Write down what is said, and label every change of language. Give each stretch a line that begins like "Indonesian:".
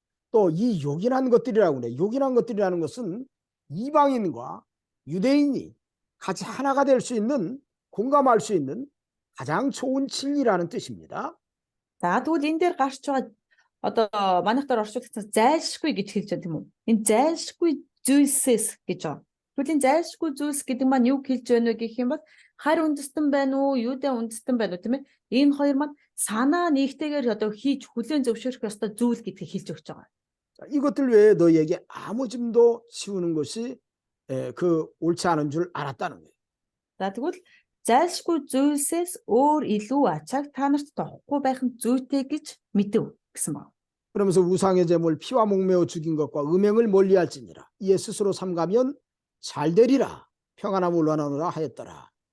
Korean: 또 이 욕이라는 것들이라고 그래. 욕이라는 것들이라는 것은 이방인과 유대인이 같이 하나가 될 수 있는 공감할 수 있는 가장 좋은 진리라는 뜻입니다.
Mongolian: За тэгвэл энэ дээр гарч байгаа одоо манайхаар орчуулсан зайлшгүй гэж хэлж байгаа тийм үү? Энэ зайлшгүй зүйлсээс гэж байна. Тэгвэл энэ зайлшгүй зүйлс гэдэг маань юу хэлж байна вэ гэх юм бол хар үндэстэн байна уу, юудэ үндэстэн байна уу тийм ээ? Энэ хоёр маань санаа нэгтэйгээр одоо хийж хүлээн зөвшөөрөх ёстой зүйл гэдгийг хэлж өгч байгаа.
Korean: 이것들 외에 너희에게 아무 짐도 지우는 것이 그 옳지 않은 줄 알았다는 거예요.
Mongolian: За тэгвэл зайлшгүй зүйлсээс өөр илүү ачааг та нарт тоохгүй байх нь зүйтэй гэж мэдэв гэсэн байна.
Korean: 그러면서 우상의 제물 피와 목매어 죽인 것과 음행을 멀리할지니라. 이에 스스로 삼가면 잘 되리라. 평안함을 원하노라 하였더라.